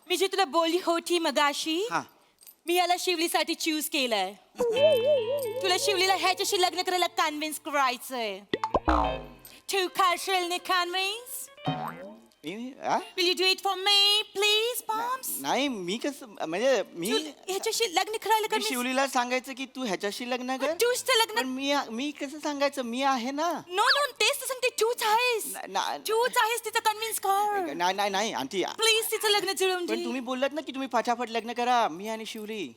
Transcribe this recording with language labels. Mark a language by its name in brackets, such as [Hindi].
[Marathi] मी जे तुला बोलली होती मगाशी हा मी याला शिवलीसाठी चूज केलंय. तुला शिवलीला ह्याच्याशी लग्न करायला कन्व्हिन्स करायचंय. तू करशील ना convince? [English] Will you do it for me, please, Bombs? [Marathi] नाही मी कसं म्हणजे मी ह्याच्याशी लग्न करायला मी [English] convince- [Marathi] शिवलीला सांगायचं की तू ह्याच्याशी लग्न कर तूच तर लग्न पण मी कसं सांगायचं मी आहे ना नो नो तेच तर सांगते तूच आहेस. तूच आहेस तिचं कन्व्हिन्स कर. नाही आंटी प्लीज तिचं लग्न जुळवून पण दे. तुम्ही बोललात ना की तुम्ही फाटाफट लग्न करा मी आणि शिवली